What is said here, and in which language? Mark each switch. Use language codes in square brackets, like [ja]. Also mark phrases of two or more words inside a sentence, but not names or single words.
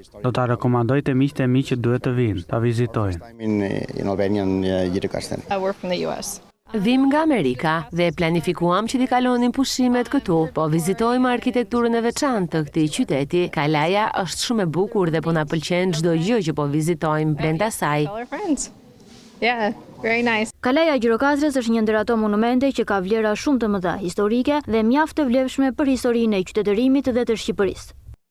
[sq] Do ta rekomandoj te miqtë e mi që duhet të vinë, ta vizitojnë. Vim nga Amerika dhe planifikuam që t'i kalonim pushimet këtu, po vizitojmë arkitekturën e veçantë të këtij qyteti. Kalaja është shumë e bukur dhe po na pëlqen çdo gjë që po vizitojmë brenda saj. [en] Yeah, very nice. [sq] Kalaja e Gjirokastrës është një ndër ato monumente që ka vlera shumë të mëdha historike dhe mjaft të vlefshme për historinë e qytetërimit dhe të Shqipërisë.